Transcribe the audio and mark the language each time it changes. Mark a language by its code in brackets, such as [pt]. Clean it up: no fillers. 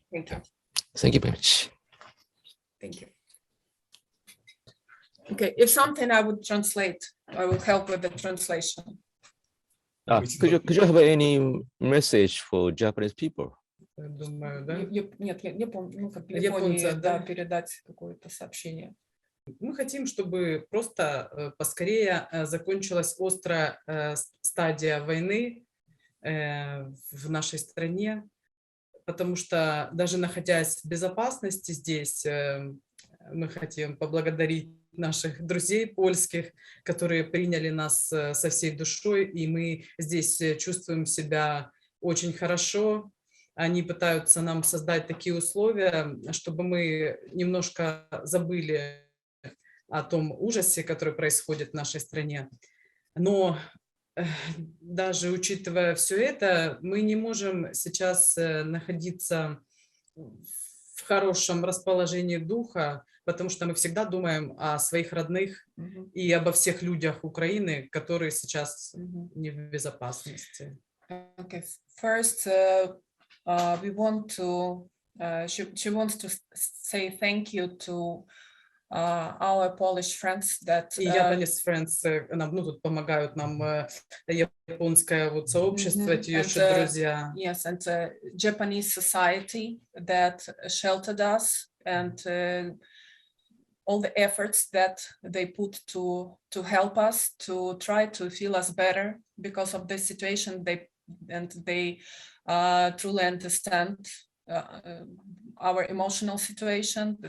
[en] Thank you. Thank you very much. Thank you. Okay, if something I would translate, I will help with the translation. Could you have any message for Japanese people? [ru] Думаю, да? Нет, Япония, Японца, да? передать какое-то сообщение. Мы хотим, чтобы просто поскорее закончилась острая стадия войны в нашей стране, потому что даже находясь в безопасности здесь, мы хотим поблагодарить наших друзей польских, которые приняли нас со всей душой, и мы здесь чувствуем себя очень хорошо. Они пытаются нам создать такие условия, чтобы мы немножко забыли о том ужасе, который происходит в нашей стране. Но даже учитывая все это, мы не можем сейчас находиться в хорошем расположении духа, потому что мы всегда думаем о своих родных и обо всех людях Украины, которые сейчас не в безопасности. [en] Okay, first, we want to, she wants to say thank you to our Polish friends that [ru] И [en] Japanese friends [ru] нам, тут помогают нам японское вот сообщество, эти ее друзья. [en] Yes, and Japanese society that sheltered us, and all the efforts that they put to help us, to try to feel us better because of this situation. They truly understand our emotional situation.